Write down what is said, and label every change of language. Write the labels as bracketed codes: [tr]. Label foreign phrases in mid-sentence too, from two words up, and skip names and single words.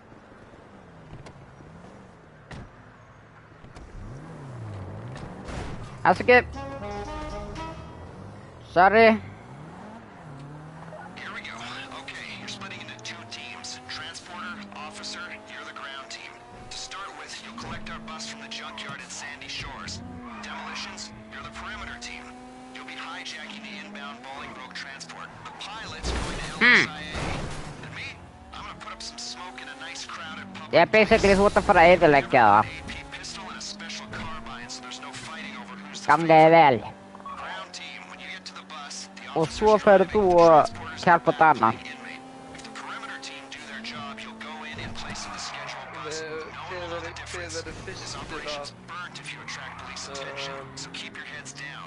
[is] Afsakið. [en] Sorry. Here we go. Okay, you're splitting into 2 teams. Transporter, officer, you're the ground team. To start with, you'll collect our bus from the junkyard at Sandy Shores. Demolitions, you're the perimeter team. You'll be hijacking the inbound Bolingbroke transport. The pilot's going to LSIA. And me, I'm gonna put up some smoke in a nice crowded public [is] Ég basically þú ert að fara að eyðileggja það. [en] AP pistol and a special carbine, so there's no fighting over who's the [is] Gangiði vel. [en] ground team. When you get to the bus, the [is] Og [en] officers [is] svo ferðu þú og hjálpa Dana. [en] If the perimeter team do their job, you'll go in place of the scheduled bus. No one will know the difference. This operation's burnt if you attract police attention, so keep your heads down.